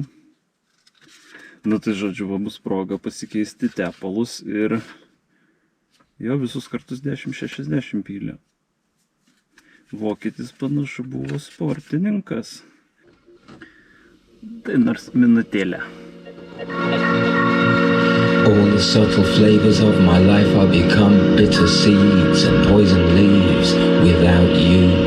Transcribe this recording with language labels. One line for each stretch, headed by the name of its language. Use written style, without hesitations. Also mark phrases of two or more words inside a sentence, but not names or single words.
Lithuanian: Nu tai žodžiu, va bus proga pasikeisti tepalus ir jo visus kartus 1060 pylė. Vokietis panašu buvo sportininkas. Tai nors minutėlę.
English: All the subtle flavors of my life are become bitter seeds and poison leaves without you.